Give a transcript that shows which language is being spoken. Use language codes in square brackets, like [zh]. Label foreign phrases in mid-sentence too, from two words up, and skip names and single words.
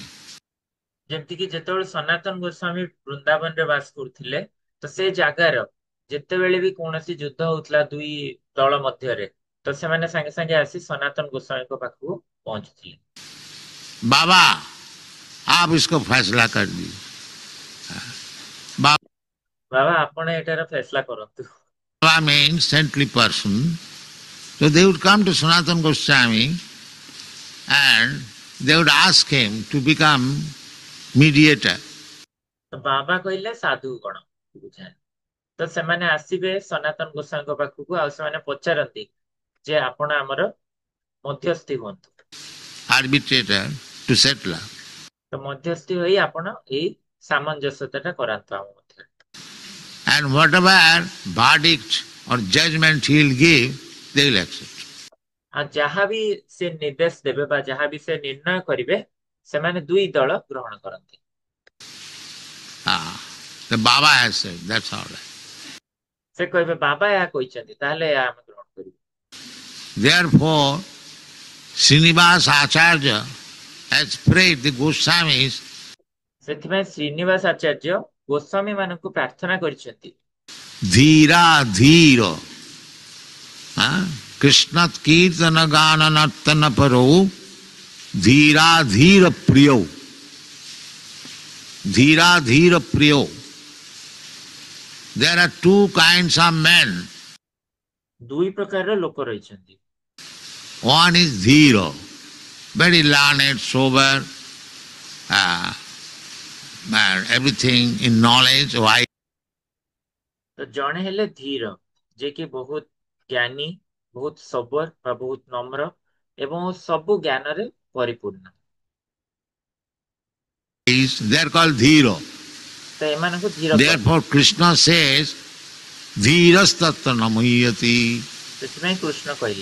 [or] ଯେମିତି କି ଯେତେବେଳେ ସନାତନ ଗୋସ୍ୱାମୀ ବୃନ୍ଦାବନରେ ବାସ କରୁଥିଲେ ତ ସେ ଜାଗାର ଯେତେବେଳେ ବି କୌଣସି ଯୁଦ୍ଧ ହଉଥିଲା ଦୁଇ ଦଳ ମଧ୍ୟରେ ତ ସେମାନେ ସାଙ୍ଗେ ସାଙ୍ଗେ ଆସି ସନାତନ ଗୋସ୍ୱାମୀଙ୍କ ପାଖକୁ ପହଞ୍ଚୁଥିଲେ। [hi] बाबा आप इसको फैसला कर दीजिए। [or] ବାବା ଆପଣ ଏଟାର ଫେସଲା କରନ୍ତୁ। [en] Baba means saintly person. So they would come to Sanatana Goswami and they would ask him to become mediator. [or] ତ ବାବା କହିଲେ ସାଧୁ କଣ ବୁଝାଏ ତ ସେମାନେ ଆସିବେ ସନାତନ ଗୋସ୍ୱାମୀଙ୍କ ପାଖକୁ ଆଉ ସେମାନେ ପଚାରନ୍ତି ଯେ ଆପଣ ଆମର ମଧ୍ୟସ୍ଥି ହୁଅନ୍ତୁ। [en] Arbitrator to settle up. [or] ତ ମଧ୍ୟସ୍ଥି ହୋଇ ଆପଣ ଏଇ ସାମଞ୍ଜସ୍ୟତାଟା କରାନ୍ତୁ ଆମ ମଧ୍ୟରେ। [en] And whatever verdict or judgment he will give, they will accept. [or] ଆଉ ଯାହା ବି ସେ ନିର୍ଦ୍ଦେଶ ଦେବେ ବା ଯାହା ବି ସେ ନିର୍ଣ୍ଣୟ କରିବେ ସେମାନେ ଦୁଇ ଦଳ ଗ୍ରହଣ କରନ୍ତି। [en] The Baba has said, that's all right. [or] ସେ କହିବେ ବାବା ଏହା କହିଛନ୍ତି ତାହେଲେ ଏହା ଆମେ ଗ୍ରହଣ କରିବୁ। [en] Therefore, Srinivas Acharya has prayed the Goswamis [or] ସେଥିପାଇଁ ଶ୍ରୀନିବାସ ଆଚାର୍ଯ୍ୟ ଗୋସ୍ୱାମୀ ମାନଙ୍କୁ ପ୍ରାର୍ଥନା କରିଛନ୍ତି [sa] धीर धीर कृष्णत् कीर्तन गान नर्तन परो धीर धीर प्रियो. धीर धीर प्रियो. [en] There are two kinds of men. [or] ଦୁଇ ପ୍ରକାରର ଲୋକ ରହିଛନ୍ତି। [en] One is Dhira, very learned, sober, everything in knowledge, wise. [or] ତ ଜଣେ ହେଲେ ଧୀର ଯେ କି ବହୁତ ଜ୍ଞାନୀ ବହୁତ ସବର ବା ବହୁତ ନମ୍ର ଏବଂ ସବୁ ଜ୍ଞାନରେ ପରିପୂର୍ଣ୍ଣ। [en] They are called Dhira. [or] ତ ଏମାନଙ୍କୁ ଧୀର [en] Therefore Krishna says, [sa] धीरस् तत्त्व नमयति [or] ସେଥିପାଇଁ କୃଷ୍ଣ କହିଲେ